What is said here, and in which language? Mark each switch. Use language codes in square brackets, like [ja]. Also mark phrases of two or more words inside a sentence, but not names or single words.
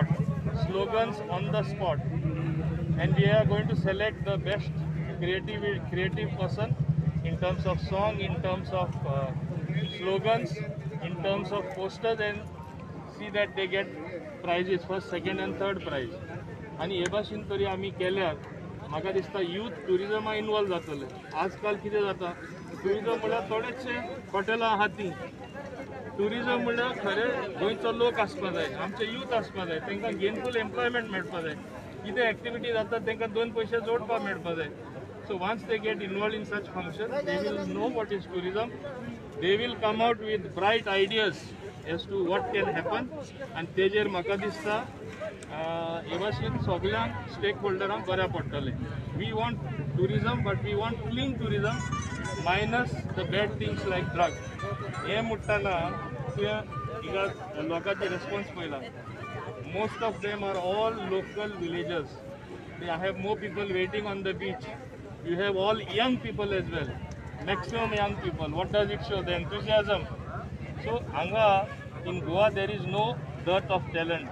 [en] Slogans on the spot. And we are going to select the best creative person in terms of song, in terms of slogans, in terms of posters, and see that they get prizes, first, second and third prize. [kok] आणि हे भाशेन तरी आमी केल्यार म्हाका दिसता [en] youth tourism involve [kok] जातले. आजकाल कितें जाता, टुरिजम म्हळ्यार थोडेशे हॉटेलां आहात ती. टुरिजम म्हळ्यार खरें गोंयचो लोक आसपा जाय, आमचे यूथ आसपा जाय, तांकां [en] gainful employment [kok] मेळपा जाय, कितें एक्टिविटी जाता तांकां दोन पयशे जोडपा मेळपा जाय. [en] So once they get involved in such functions, they will know what is tourism. They will come out with bright ideas as to what can happen. [kok] And तेजेर म्हाका दिसता हे भाशेन सगळ्यांक स्टेकहोल्डरांक बऱ्या पडटलें. [en] We want tourism, but we want clean tourism, minus the bad things like drugs. [kok] हे म्हणटाना तुवें लोकांचे response पळयला. [en] Most of them are all local villagers. I have more people waiting on the beach. You have all young people as well, maximum young people. What does it show? The enthusiasm. So anga in Goa there is no dearth of talent.